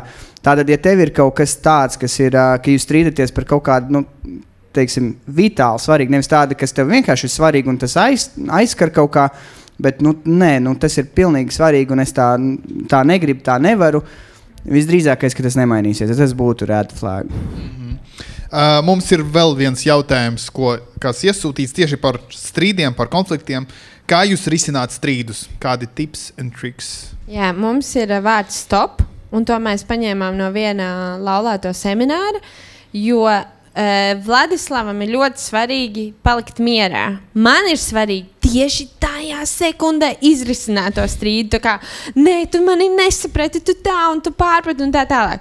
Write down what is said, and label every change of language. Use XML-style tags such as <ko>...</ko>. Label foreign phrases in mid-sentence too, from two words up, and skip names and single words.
<lv>Tātad, ja tev ir kaut kas tāds, kas ir, ka jūs strīdaties par kaut kādu, teiksim, vitāli svarīgi, nevis tāda, kas tev vienkārši ir svarīgi, un tas aizskar kaut kā, bet, nē, tas ir pilnīgi svarīgi, un es tā negribu, tā nevaru. Visdrīzākais, ka tas nemainīsies, tas būtu</lv> <en>red flag.</en> <lv>Mums ir vēl viens jautājums, kas iesūtīts tieši par strīdiem, par konfliktiem. Kā jūs risināt strīdus? Kādi</lv> <en>tips and tricks?</en> <lv>Jā, mums ir vārds stop, un to mēs paņēmām no viena laulāto semināra, jo Vladislavam ir ļoti svarīgi palikt mierā. Man ir svarīgi tieši tajā sekundē izrisināt to strīdu. Tā kā, nē, tu mani nesaprati, tu tā un tu pārprati un tā tālāk.</lv>